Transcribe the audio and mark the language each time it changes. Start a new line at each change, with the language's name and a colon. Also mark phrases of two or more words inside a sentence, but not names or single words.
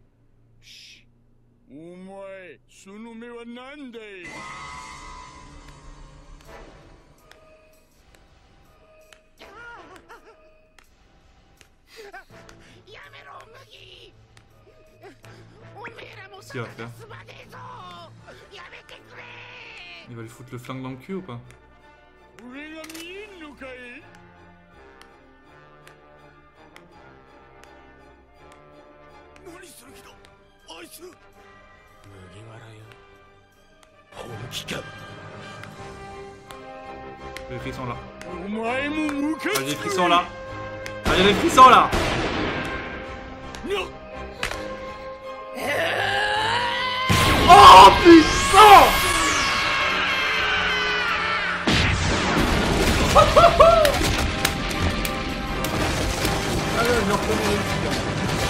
Japanese: お前その目はなんだい。やめろ麦。おめえらも
French: Qu'est-ce qu'il va faire?
Japanese: すまねえぞ。やめてくれ。
French: Il va lui foutre le flingue dans le cul ou pas?
Japanese: 俺が見えんのかい。何する気だあいつ。麦わらよ。本気か。
French: Les frissons là.
Japanese: お前もムカつく。
French: Là j'ai les frissons là. Là j'ai les frissons là. Oh putain. Ah là, je reconnais les frissons.